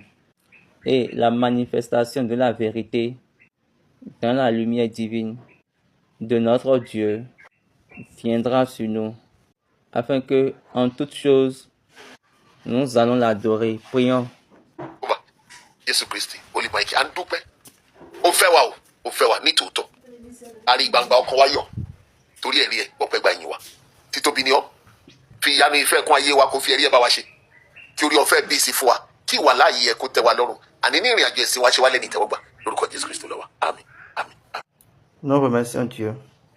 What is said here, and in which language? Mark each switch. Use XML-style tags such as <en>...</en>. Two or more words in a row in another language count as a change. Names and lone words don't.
<fr>Et la manifestation de la vérité dans la lumière divine de notre Dieu viendra sur nous, afin que, en toutes choses, nous allons l'adorer. Prions.</fr> <yo>Jésù Kristi olùmọ̀ọ́kì à ń dúpẹ́ ó fẹ́ wa o ó fẹ́ wa ní tòótọ́ àrí gbangba ọkàn wa yọ̀ torí ẹ̀rí ẹ̀ ọpẹ́ gba ìyìn wa títóbi ni ọ́ fi ìyanu ìfẹ́ kún ayé wa kó fi ẹ̀rí ẹ̀ bá wa ṣe kí orí ọ̀fẹ́ bí sí fún wa kí ìwà láàyè ẹ̀ kó tẹ́ wa lọ́rùn àní ní ìrìn àjò ẹ̀sìn wa ṣe wá lẹ́ni ìtẹ́wọ́gbà lórúkọ Jésù Kristi lọ́wọ́ àmín àmín àmín.</yo> <fr>Nous remercions Dieu.</fr>